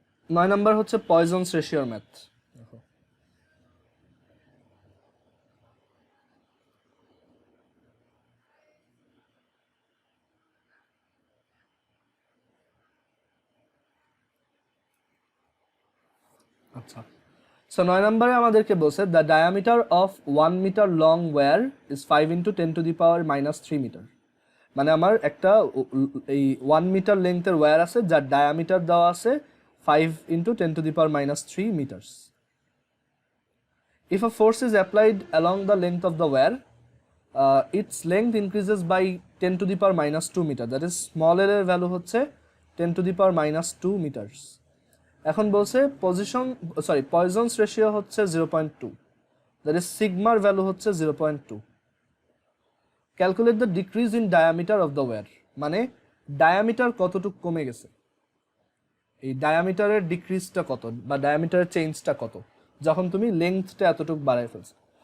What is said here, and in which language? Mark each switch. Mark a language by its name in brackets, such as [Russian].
[Bangla] 9 number হচ্ছে পয়জনস রেশিওর math. দেখো, আচ্ছা, সো 9 নম্বরে আমাদেরকে বলছে [English] the diameter of 1 metre long wire is 5 into 10⁻³ metre, [Bangla] মানে আমার একটা এই 1 মিটার লেন্থের ওয়্যার আছে যার ডায়ামিটার দেওয়া আছে 5 × 10⁻³ metres. [English] If a force is applied along the length of the wire, its length increases by 10⁻² meter. That is small l [Bangla] এর value হচ্ছে [English] 10⁻² meters. [Bangla] এখন বলছে পয়জনস রেশিও হচ্ছে 0.2, [English] that is [Bangla] সিগমার ভ্যালু হচ্ছে 0.2. [English] calculate the decrease in diameter of the wire, [Bangla] মানে diameter কতটুকু কমে গেছে, এই ডায়ামিটারের ডিক্রিজটা কত বা ডায়ামিটারের চেঞ্জটা কত যখন তুমি লেন্থটা এতটুকু বাড়ায় ফেলছো।